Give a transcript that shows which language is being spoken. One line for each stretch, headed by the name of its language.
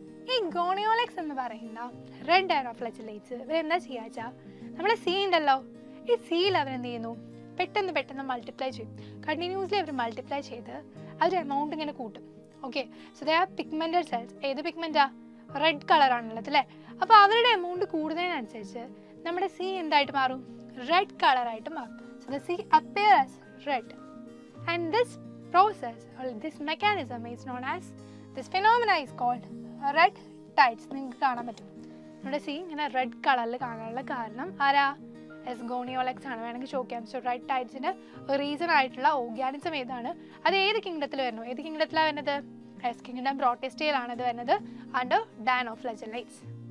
Malayalam: ഈ ഗോണിയോളിക്സ് എന്ന് പറയുന്ന റെഡ് ഡൈനോഫ്ലജെല്ലൈറ്റ്സ് ഇവരെന്താ ചെയ്യുക വെച്ചാൽ, നമ്മുടെ സീ ഉണ്ടല്ലോ, ഈ സീയിൽ അവരെന്ത് ചെയ്യുന്നു, പെട്ടെന്ന് മൾട്ടിപ്ലൈ ചെയ്യും. കണ്ടിന്യൂസ്ലി അവർ മൾട്ടിപ്ലൈ ചെയ്ത് അവർ എമൗണ്ട് ഇങ്ങനെ കൂട്ടും. Okay,
English: So they are pigmented cells.
Malayalam: ഏത് പിഗ്മെന്റാ? റെഡ് കളറാണുള്ളത് അല്ലേ. അപ്പോൾ അവരുടെ എമൗണ്ട് കൂടുന്നതിനനുസരിച്ച് നമ്മുടെ സീ എന്തായിട്ട് മാറും? റെഡ് കളറായിട്ട് മാറും.
English: So the sea appear as red. And this process or this mechanism is known as, this phenomena is called red tides.
Malayalam: നിങ്ങൾക്ക് കാണാൻ പറ്റും നമ്മുടെ സീ ഇങ്ങനെ റെഡ് കളറിൽ കാണാനുള്ള കാരണം ആരാ? എസ്, ഗോണിയോളക്സ് ആണ്. വേണമെങ്കിൽ ചോദിക്കാം. സോ റെഡ് ടൈഡ്സിന് റീസൺ ആയിട്ടുള്ള ഓർഗാനിസം ഏതാണ്? അത് ഏത് കിങ്ഡത്തിൽ വരുന്നു? ഏത് കിങ്ഡത്തിലാണ് വരുന്നത്? എസ്, കിങ്ഡം പ്രോട്ടിസ്റ്റയിലാണ് ഇത് വരുന്നത്, അണ്ടർ ഡൈനോഫ്ലജെല്ലൈറ്റ്സ്.